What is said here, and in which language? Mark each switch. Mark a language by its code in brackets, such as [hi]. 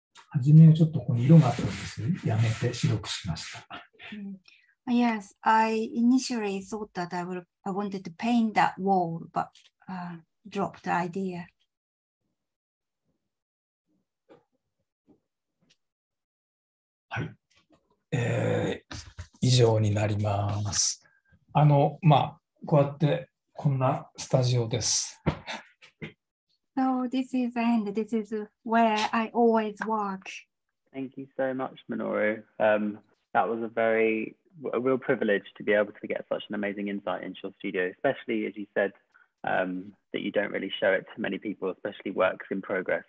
[ja] はじめはちょっとここに色があったんですよ。やめて白くしました。 [en] Yes, I initially thought that I wanted to paint that wall, but dropped the idea. [ja] はい。以上になります。こうやってこんなスタジオです。 [en] So this is the end. This is where I always work. Thank you so much, Minoru. That was a real privilege to be able to get such an amazing insight into your studio, especially as you said that you don't really show it to many people, especially works in progress.